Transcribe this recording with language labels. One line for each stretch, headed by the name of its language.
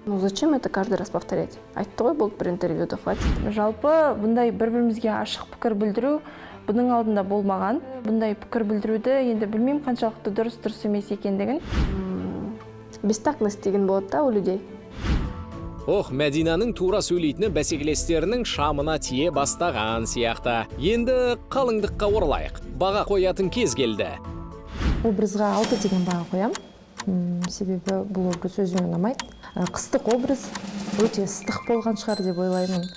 Russian: Ну зачем это каждый раз повторять?
Kazakh: Айтты ғой, болды бір интервьюда,
Russian: хватит.
Kazakh: Жалпы бұндай бір-бірімізге ашық пікір білдіру бұның алдында болмаған. Бұндай пікір білдіруді енді білмеймін қаншалықты дұрыс емес екендігін. Бестактность деген болады да
Russian: у людей.
Kazakh: Мәдинаның тура сөйлейтіні бәсекелестерінің шамына тие бастаған сияқты. Енді қалыңдыққа оралайық. Баға қоятын кез келді. Образға 6 деген баға қоям. Себебі бұл образ өзіме ұнамайды. Қыстық образ өте ыстық болған шығар деп ойлаймын.